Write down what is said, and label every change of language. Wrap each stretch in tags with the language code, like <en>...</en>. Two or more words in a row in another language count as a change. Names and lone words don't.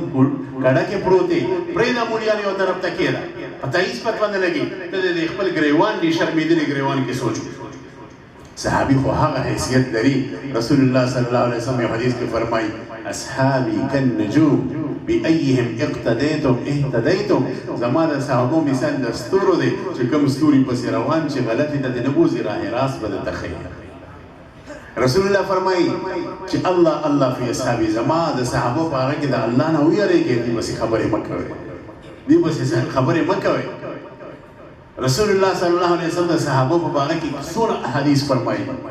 <ps>کډه کې پروت دی پرېږده مولیان یو طرف ته کښېږده په ته هېڅ پته نه لګي ته د خپل ګریوان دي شرمېدلي ګریوان کې سوچ وکړه صحابي خو هغه حیثیت لري رسول الله</ps> <ar>صلی الله علیه وسلم</ar> <ps>یو حدیث کې فرمایي</ps> <ar>اصحابي کالنجوم بأيهم اقتديتم اهتديتم</ar> <ps>زما د صحابو مثال د ستورو دی چې کوم ستوري پسې روان چې غلطې ته دې نه بوځي</ps> <fa>راه راست</fa> <ps>به درته ښیي رسول الله فرمایي چې</ps> <ar>الله الله فی اصحابي</ar> <ps>زما د صحابو په هغه کې د الله نه ویریږئ دوی پسې خبرې مه کوئ دوی پسې خبرې مه کوئ رسول الله</ps> <ar>صلی الله علیه وسلم</ar> <ps>د صحابو په باره کې څومره احادیث فرمایي</ps>